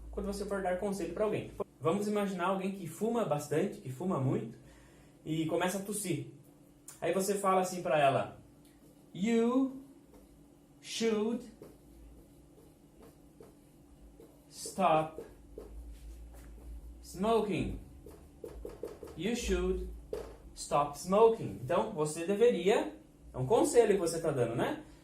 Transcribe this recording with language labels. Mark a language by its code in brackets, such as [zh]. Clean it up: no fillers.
[pt] Quando você for dar conselho para alguém. Vamos imaginar alguém que fuma bastante, que fuma muito, e começa a tossir. Aí você fala assim para ela, [en] you should stop smoking. You should stop smoking. [pt] Então, você deveria, é um conselho que você está dando, né?